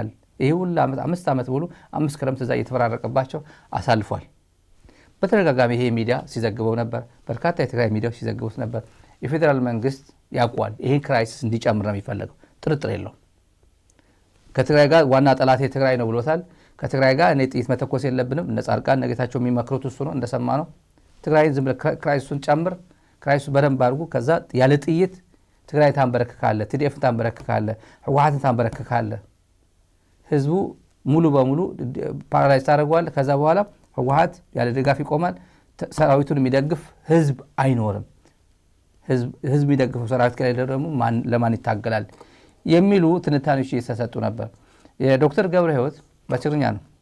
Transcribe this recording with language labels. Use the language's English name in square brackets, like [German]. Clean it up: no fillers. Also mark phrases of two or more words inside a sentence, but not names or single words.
[Amharic] ይሄ ሁሉ 5 ዓመት ሙሉ 5 ክረምት እዛ እየተፈራረቀባቸው አሳልፏል። በተደጋጋሚ ይሄ ሚዲያ ሲዘግበው ነበር። በርካታ የትግራይ ሚዲያዎች ሲዘግቡት ነበር። የፌዴራል መንግስት ያውቋል ይሄን ክራይሲስ እንዲጨምር ነው የሚፈልገው፣ ጥርጥር የለውም። ከትግራይ ጋር ዋና ጠላት የትግራይ ነው ብሎታል። ከትግራይ ጋር እኔ ጥይት መተኮስ የለብንም እነ ጻድቃን ነገታቸው የሚመክሩት እሱ ነው። እንደሰማ ነው ትግራይን ዝም ብለህ ክራይሲሱን ጨምር፣ ክራይሲሱ በደንብ አድርጉ፣ ከዛ ያለ ጥይት ትግራይ ታንበረክካለ፣ TDF ታንበረክካለ፣ ህወሓትን ታንበረክካለ፣ ህዝቡ ሙሉ በሙሉ ፓራላይዝ ታደርገዋል። ከዛ በኋላ ህወሓት ያለ ድጋፍ ይቆማል። ሰራዊቱን የሚደግፍ ህዝብ አይኖርም። ህዝብ የሚደግፈው ሰራዊት ከሌለ ደግሞ ለማን ይታገላል የሚሉ ትንታኔዎች እየተሰጡ ነበር። የዶክተር ገብረ ህይወት በትግርኛ ነው።